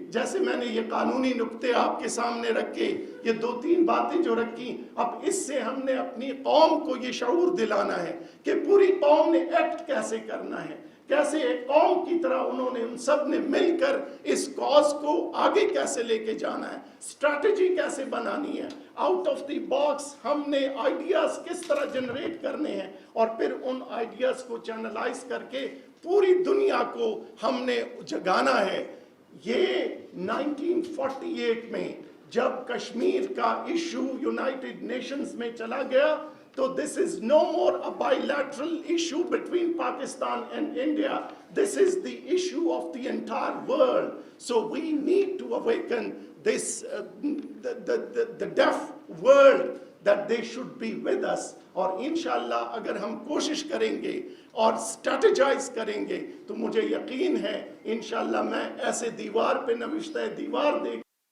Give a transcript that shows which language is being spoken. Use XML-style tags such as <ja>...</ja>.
<hi>जैसे मैंने ये कानूनी नुक्ते आपके सामने रखे, ये 2-3 बातें जो रखी, अब इससे हमने अपनी कौम को ये शऊर दिलाना है कि पूरी कौम ने एक्ट कैसे करना है, कैसे एक कौम की तरह उन्होंने उन सब ने मिलकर इस कॉज को आगे कैसे लेके जाना है, स्ट्रैटेजी कैसे बनानी है, आउट ऑफ द बॉक्स हमने आइडियाज किस तरह जनरेट करने हैं और फिर उन आइडियाज को चैनलाइज करके पूरी दुनिया को हमने जगाना है। ये 1948 में जब कश्मीर का इशू यूनाइटेड नेशंस में चला गया तो</hi> <en>this is no more a bilateral issue between Pakistan and India. This is the issue of the entire world. So we need to awaken this the deaf world that they should be with us.</en> <hi>और इंशाल्लाह अगर हम कोशिश करेंगे और strategise करेंगे तो मुझे यकीन है इंशाल्लाह मैं ऐसे दीवार पे नविश्ते दीवार देख</hi>